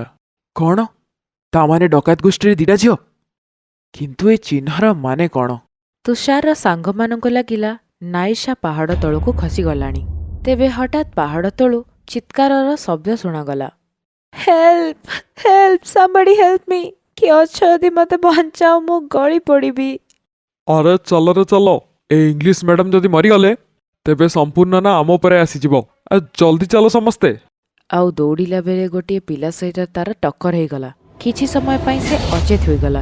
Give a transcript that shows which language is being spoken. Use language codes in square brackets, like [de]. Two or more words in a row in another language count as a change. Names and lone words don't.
[or] କ'ଣ? ତାମାନେ ଡକାୟତ ଗୋଷ୍ଠୀରେ ଦିଟା ଝିଅ? କିନ୍ତୁ ଏ ଚିହ୍ନର ମାନେ କ'ଣ? ତୁଷାରର ସାଙ୍ଗମାନଙ୍କୁ ଲାଗିଲା ନାଇଶା ପାହାଡ଼ ତଳକୁ ଖସିଗଲାଣି। ତେବେ ହଠାତ୍ ପାହାଡ଼ ତଳୁ ଚିତ୍କାରର ଶବ୍ଦ ଶୁଣାଗଲା, [en] help help, somebody help me, [or] କିଏ ଅଛ ଯଦି ମତେ ବଞ୍ଚାଅ, ମୁଁ ଗଳି ପଡ଼ିବି। ଆରେ ଚାଲରେ ଚାଲ, ଏ [en] English madam [or] ଯଦି ମରିଗଲେ ତେବେ ସମ୍ପୂର୍ଣ୍ଣ ନା ଆମ ଉପରେ ଆସିଯିବ। ଜଲ୍ଦି ଚାଲ ସମସ୍ତେ। ଆଉ ଦୌଡ଼ିଲା ବେଳେ ଗୋଟିଏ ପିଲା ସହିତ ତାର ଟକ୍କର ହେଇଗଲା। କିଛି ସମୟ ପାଇଁ ସେ ଅଚେତ ହୋଇଗଲା।